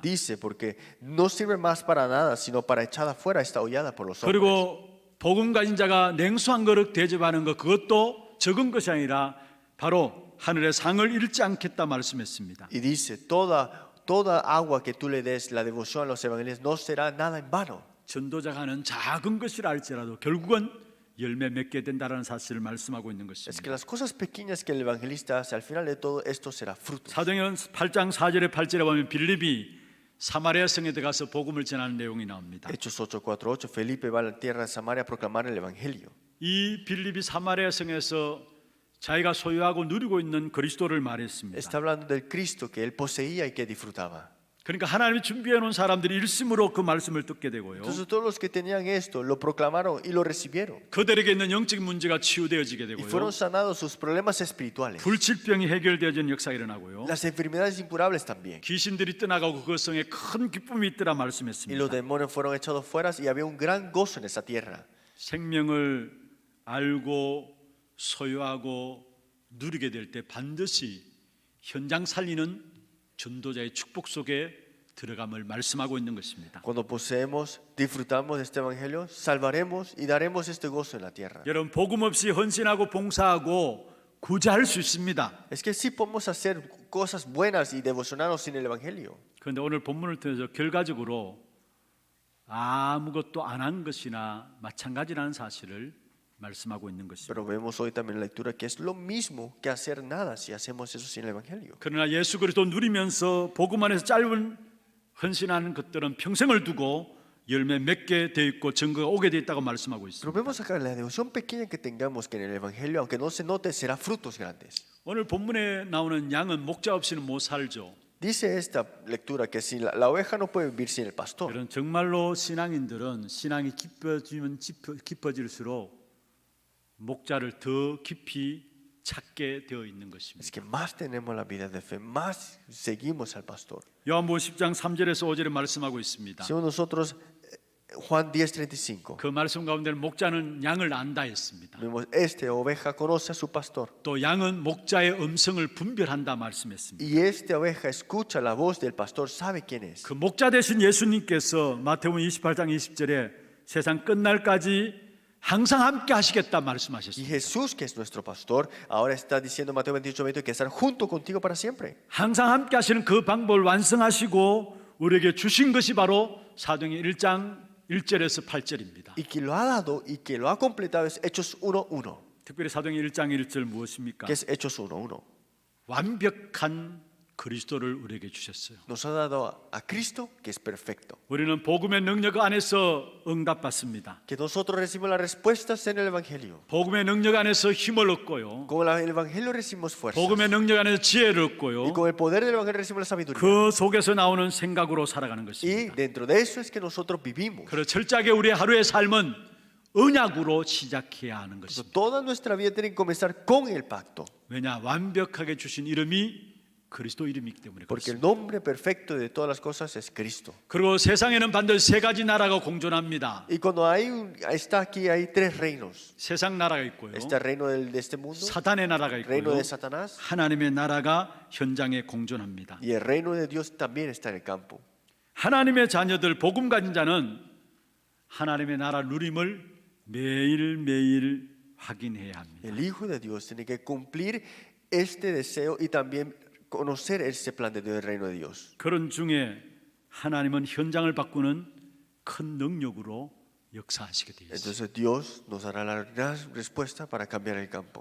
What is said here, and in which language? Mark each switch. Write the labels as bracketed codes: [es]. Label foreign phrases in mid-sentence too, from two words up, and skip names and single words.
[es] Dice, porque no sirve más para nada, sino para echar afuera esta hollada por los hombres. [ko] 그리고 복음 가진 자가 냉수 한 그릇 대접하는 것 그것도 적은 것이 아니라 바로 하늘의 상을 잃지 않겠다 말씀했습니다. [es] Y dice, toda agua que tú le des, la devoción a los evangelios, no será nada en vano. [ko] 전도자가 하는 작은 것이라 할지라도 결국은 열매 맺게 된다는 사실을 말씀하고 있는 [es] Es que [ko] 것입니다. [es] las cosas pequeñas que el evangelista hace, al final de todo esto será fruto. [ko] 사도행전 8장 4절에 8절에 보면 빌립이 사마리아 성에 들어가서 복음을 전하는 내용이 나옵니다. [es] Hechos 8:4-8, Felipe va a la tierra de Samaria a proclamar el evangelio. [ko] 이 빌립이 사마리아 성에서 자기가 소유하고 누리고 있는 그리스도를 말했습니다. [es] Está hablando del Cristo que él poseía y que disfrutaba. [ko] 그러니까 하나님이 준비해 놓은 사람들이 일심으로 그 말씀을 듣게 되고요. [es] Entonces todos los que tenían esto lo proclamaron y lo recibieron. [ko] 그들에게 있는 영적 문제가 치유되어지게 [es] Y [ko] 되고요. [es] fueron sanados sus problemas espirituales. [ko] 불치병이 해결되어지는 역사가 일어나고요. [es] Las enfermedades incurables también. [ko] 귀신들이 떠나가고 그 성에 큰 기쁨이 있더라 [es] Y los [ko] 말씀했습니다. [es] demonios fueron echados fuera y había un gran gozo en esa tierra. [ko] 생명을 알고 소유하고 누리게 될 때 반드시 현장 살리는 전도자의 축복 속에 들어감을 말씀하고 있는 것입니다. [es] Cuando poseemos, disfrutamos de este evangelio, salvaremos y daremos este gozo en la tierra. [ko] 여러분 복음 없이 헌신하고 봉사하고 구제할 수 있습니다. [es] Es que sí podemos hacer cosas buenas y devocionarnos sin el evangelio. [ko] 그런데 오늘 본문을 통해서 결과적으로 아무것도 안 한 것이나 마찬가지라는 사실을 말씀하고 있는 것입니다. [es] Pero vemos hoy también en la lectura que es lo mismo que hacer nada si hacemos eso sin el evangelio. [ko] 그러나 예수 그리스도 누리면서 복음 안에서 짧은 헌신하는 것들은 평생을 두고 열매 맺게 돼 있고 증거가 오게 돼 있다고 말씀하고 [es] Pero [ko] 있습니다. [es] vemos acá la devoción pequeña que tengamos que en el evangelio, aunque no se note, será frutos grandes. [ko] 오늘 본문에 나오는 양은 목자 없이는 못 살죠. [es] Dice esta lectura que si la oveja no puede vivir sin el pastor. [ko] 이런 정말로 신앙인들은 신앙이 깊어지면 깊어질수록 목자를 더 깊이 찾게 되어 있는 [es] Es [ko] 것입니다. [es] que más tenemos la vida de fe, más seguimos al pastor. [ko] 요한복음 10장 3절에서 5절에 말씀하고 있습니다. [es] Según nosotros, Juan 10:35, [ko] 그 말씀 가운데는 목자는 양을 안다 했습니다. [es] vemos, esta oveja conoce a su pastor. [ko] 또 양은 목자의 음성을 분별한다 말씀했습니다. [es] Y esta oveja escucha la voz del pastor, sabe quién es. [ko] 그 목자 되신 예수님께서 마태복음 28장 20절에 세상 끝날까지 항상 함께 하시겠다 [es] Y [ko] 말씀하셨습니다. [es] Jesús, que es nuestro pastor, ahora está diciendo en Mateo 28:20 que estar junto contigo para siempre. [ko] 항상 함께 하시는 그 방법을 완성하시고 우리에게 주신 것이 바로 사도행전 1장 1절에서 8절입니다. [es] Y que lo ha dado y que lo ha completado es Hechos 1:1. [ko] 특별히 사도행전 1장 1절 무엇입니까? [es] ¿Qué es Hechos 1:1? [ko] 완벽한 그리스도를 우리에게 주셨어요. [es] Nos ha dado a Cristo, que es perfecto. [ko] 우리는 복음의 능력 안에서 응답받습니다. [es] Que nosotros recibimos las respuestas en el Evangelio. [ko] 복음의 능력 안에서 힘을 얻고요. [es] Con el Evangelio recibimos fuerza. [ko] 복음의 능력 안에서 지혜를 [es] Y [ko] 얻고요. [es] con el poder del Evangelio recibimos la sabiduría. [ko] 그 속에서 나오는 생각으로 살아가는 [es] Y [ko] 것입니다. [es] dentro de eso es que nosotros vivimos. [ko] 그래서 철저하게 우리의 하루의 삶은 언약으로 시작해야 하는 [es] Entonces, [ko] 것입니다. [es] toda nuestra vida tiene que comenzar con el pacto. [ko] 왜냐? 완벽하게 주신 이름이 그리스도 이름이기 때문에 [es] Porque el [ko] 그렇습니다. [es] nombre perfecto de todas las cosas es Cristo. [ko] 그리고 세상에는 반드시 세 가지 나라가 공존합니다. [es] Y cuando está aquí, hay tres reinos. [ko] 세상 나라가 있고요. [es] Está el reino de este mundo, [ko] 사탄의 나라가 [es] el reino [ko] 있고요. [es] de Satanás, [ko] 하나님의 나라가 현장에 공존합니다. [es] y el reino de Dios también está en el campo. [ko] 하나님의 자녀들 복음 가진 자는 하나님의 나라 누림을 매일매일 확인해야 합니다. [es] El Hijo de Dios tiene que cumplir este deseo y también conocer ese plan de Dios, el reino de Dios. [ko] 그런 중에 하나님은 현장을 바꾸는 큰 능력으로 역사하시게 되어 있습니다. [es] Entonces Dios nos dará la gran respuesta para cambiar el campo.